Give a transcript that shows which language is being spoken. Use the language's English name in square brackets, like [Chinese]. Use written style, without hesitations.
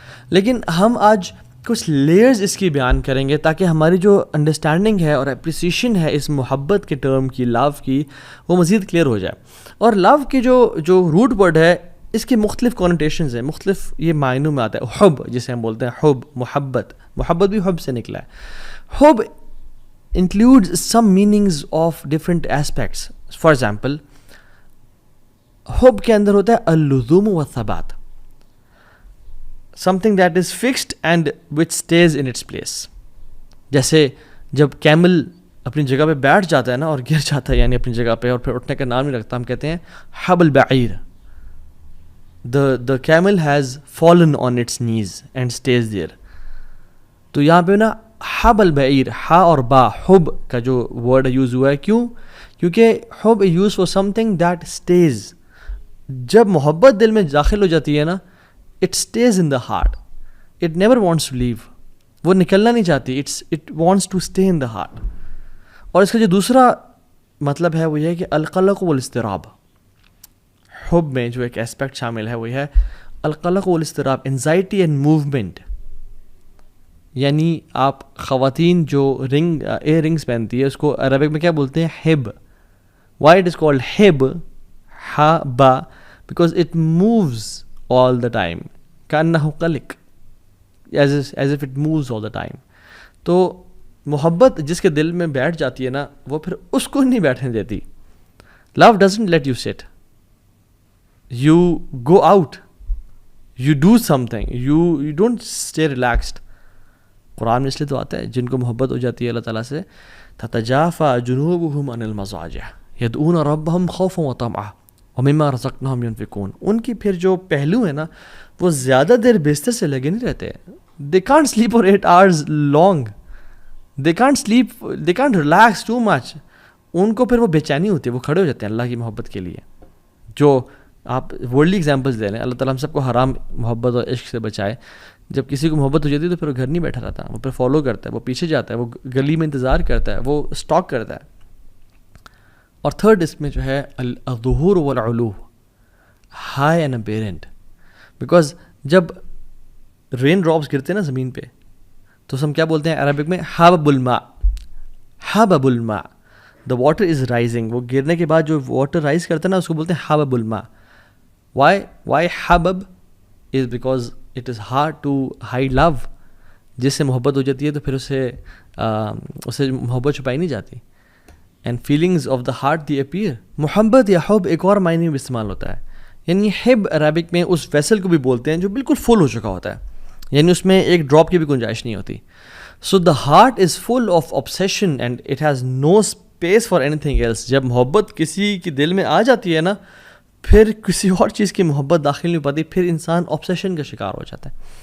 [Urdu] لیکن ہم آج کچھ لیئرز اس کی بیان کریں گے تاکہ ہماری جو انڈرسٹینڈنگ ہے اور اپریسیشن ہے اس محبت کے ٹرم کی, لو کی, وہ مزید کلیئر ہو جائے. اور لو کی جو روٹ ورڈ ہے, اس کے مختلف کونوٹیشنز ہیں, مختلف یہ معنوں میں آتا ہے. حب جسے ہم بولتے ہیں, حب محبت, محبت بھی حب سے نکلا ہے. [English] حب includes some meanings of different aspects. For example, [Urdu] حب کے اندر ہوتا ہے [Arabic] اللزوم والثبات, [English] something that is fixed and which stays in its place. [Urdu] جیسے جب کیمل اپنی جگہ پہ بیٹھ جاتا ہے نا اور گر جاتا ہے, یعنی اپنی جگہ پہ, اور پھر اٹھنے کا نام نہیں رکھتا, ہم کہتے ہیں [Arabic] حب البعیر, [English] the camel has fallen on its knees and stays there. [Urdu] تو یہاں پہ نا حب البعیر, ہا اور با, حب کا جو ورڈ یوز ہوا ہے, کیوں؟ کیونکہ حب use for [English] something that stays. [Urdu] جب محبت دل میں داخل ہو جاتی ہے نا, [English] it stays in the heart, it never wants to leave. [Urdu] وہ نکلنا نہیں چاہتی, [English] It wants to stay in the heart. [Urdu] اور اس کا جو دوسرا مطلب ہے وہ یہ ہے کہ [Arabic] القلق والاضطراب, [Urdu] حب میں جو ایک اسپیکٹ شامل ہے وہ ہے القلق والاضطراب, [English] Anxiety and movement. [Urdu] یعنی آپ خواتین جو ایئر رنگس پہنتی ہے اس کو عربک میں کیا بولتے ہیں؟ Hub. [English] why it is called ہب, ہا با, because it moves all the time, [Arabic] کانہ قلق, [English] As if it moves all the time. [Urdu] تو محبت جس کے دل میں بیٹھ جاتی ہے نا, وہ پھر اس کو نہیں بیٹھنے دیتی. [English] Love doesn't let you sit, you go out, you do something, you don't stay relaxed. [Urdu] قرآن میں اس لیے تو آتا ہے جن کو محبت ہو جاتی ہے اللہ تعالیٰ سے, [Arabic] تتجافى جنوبهم عن المضاجع يدعون ربهم خوفا وطمعا ومما رزقناهم ينفقون. [Urdu] ان کی پھر جو پہلو ہے نا وہ زیادہ دیر بستر سے لگے نہیں رہتے. [English] they can't sleep for 8 hours long, they can't sleep, they can't relax too much. [Urdu] ان کو پھر وہ بے چینی ہوتی ہے, وہ کھڑے ہو جاتے ہیں اللہ کی محبت کے لیے. جو آپ ورلڈلی ایگزامپلس دے رہے ہیں, اللہ تعالیٰ ہم سب کو حرام محبت اور عشق سے بچائے. جب کسی کو محبت ہو جاتی ہے تو پھر وہ گھر نہیں بیٹھا رہتا, وہ پھر فالو کرتا ہے, وہ پیچھے جاتا ہے, وہ گلی میں انتظار کرتا ہے, وہ اسٹاک کرتا ہے. اور تھرڈ اس میں جو ہے [Arabic] الظہور والعلو, [English] High and apparent. [Urdu] بیکاز جب رین ڈراپس گرتے ہیں نا زمین پہ تو ہم کیا بولتے ہیں عربک میں؟ [Arabic] حبب الماء, [Urdu] حبب الماء, [English] The water is rising. [Urdu] وہ گرنے کے بعد جو واٹر رائز کرتا ہے نا اس کو بولتے ہیں حبب الماء. [English] Why حبب is because it is hard to hide love. [Urdu] جس سے محبت ہو جاتی ہے تو پھر اسے محبت چھپائی نہیں جاتی. [English] And feelings of the heart they appear. [Urdu] محبت یا حب ایک اور معنی میں استعمال ہوتا ہے. یعنی حب عربک میں اس ویسل کو بھی بولتے ہیں جو بالکل فل ہو چکا ہوتا ہے, یعنی اس میں ایک ڈراپ کی بھی گنجائش نہیں ہوتی. [English] So the heart is full of obsession and it has no space for anything else. [Urdu] جب محبت کسی کے دل میں آ جاتی ہے نا پھر کسی اور چیز کی محبت داخل نہیں ہو پاتی, پھر انسان obsession کا شکار ہو جاتا ہے.